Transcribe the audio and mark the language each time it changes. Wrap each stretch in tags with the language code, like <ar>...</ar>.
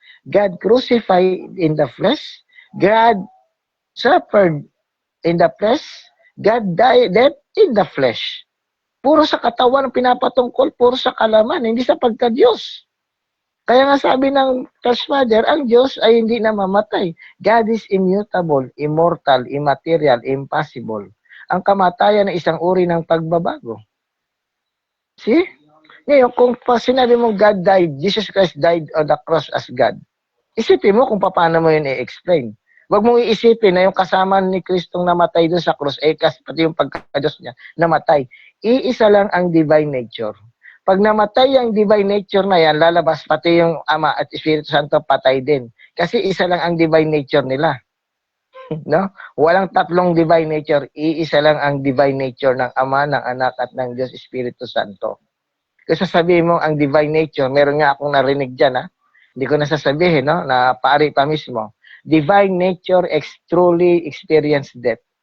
<en>God crucified in the flesh. God suffered in the flesh. God died in the flesh.</en> <tl>Puro sa katawan ang pinapatungkol, puro sa kalaman, hindi sa pagka-Diyos. Kaya nga sabi ng Church Father, ang Diyos ay hindi namamatay.</tl> <en>God is immutable, immortal, immaterial, impossible.</en> <tl>Ang kamatayan ay isang uri ng pagbabago.</tl> <en>See?</en> <tl>Ngayon, kung sinabi mo</tl> <en>God died, Jesus Christ died on the cross as God,</en> <tl>isipin mo kung paano mo yun i-explain. Huwag mong iisipin na yung kasama ni Kristong namatay doon sa cross, pati yung pagka-Diyos niya, namatay. Iisa lang ang divine nature. Pag namatay ang divine nature na yan, lalabas pati yung Ama at Espiritu Santo patay din. Kasi isa lang ang divine nature nila. No? Walang tatlong divine nature. Iisa lang ang divine nature ng Ama, ng Anak at ng Diyos Espiritu Santo. Kasi sasabihin mo ang divine nature, meron nga akong narinig dyan, ha? Hindi ko nasasabihin, no? Na pari pa mismo.</tl> <en>Divine nature truly experienced death.</en>